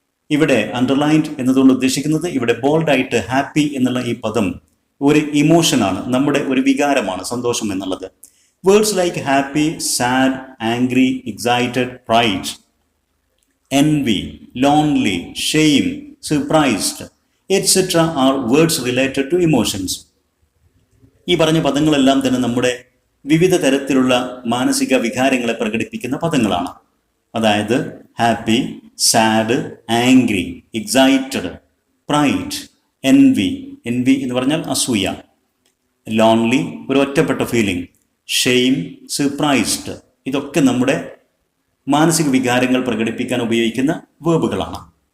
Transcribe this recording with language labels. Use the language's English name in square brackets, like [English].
[Malayalam] ഇവിടെ അണ്ടർലൈൻഡ് എന്നതുകൊണ്ട് ഉദ്ദേശിക്കുന്നത് ഇവിടെ ബോൾഡായിട്ട് ഹാപ്പി എന്നുള്ള ഈ പദം ഒരു ഇമോഷനാണ്, നമ്മുടെ ഒരു വികാരമാണ് സന്തോഷം എന്നുള്ളത്. [English] Words like happy, sad, angry, excited, pride, envy, lonely, shame, surprised, etc. are words related to emotions. [Malayalam] ഈ പറഞ്ഞ പദങ്ങളെല്ലാം തന്നെ നമ്മുടെ വിവിധ തരത്തിലുള്ള മാനസിക വികാരങ്ങളെ പ്രകടിപ്പിക്കുന്ന പദങ്ങളാണ്. അതായത് happy, sad, angry, excited, pride, എൻവി എന്ന് പറഞ്ഞാൽ അസൂയ, ലോൺലി ഒരു ഒറ്റപ്പെട്ട ഫീലിംഗ്, ഷെയിം, സർപ്രൈസ്ഡ് ഇതൊക്കെ നമ്മുടെ മാനസിക വികാരങ്ങൾ പ്രകടിപ്പിക്കാൻ ഉപയോഗിക്കുന്ന വേർബുകളാണ്.